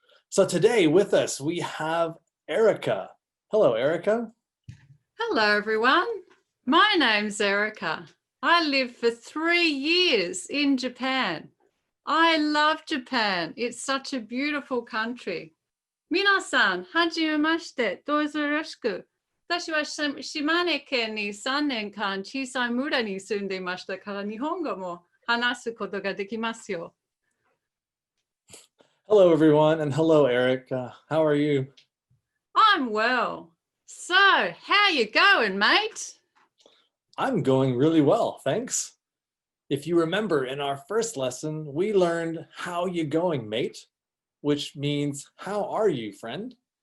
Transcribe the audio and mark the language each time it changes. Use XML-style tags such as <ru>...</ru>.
<en>So today with us, we have Erica. Hello, Erica. Hello, everyone. My name's Erica. I lived for 3 years in Japan. I love Japan. It's such a beautiful country.</en> <ja>皆さん、はじめまして。どうぞよろしく。私は島根県に3年間小さい村に住んでいましたから、日本語も話すことができますよ。</ja> <en>Hello, everyone, and hello, Eric. How are you? I'm well. So, how you going, mate? I'm going really well, thanks. If you remember, in our first lesson, we learned how you going, mate, which means how are you, friend?</en>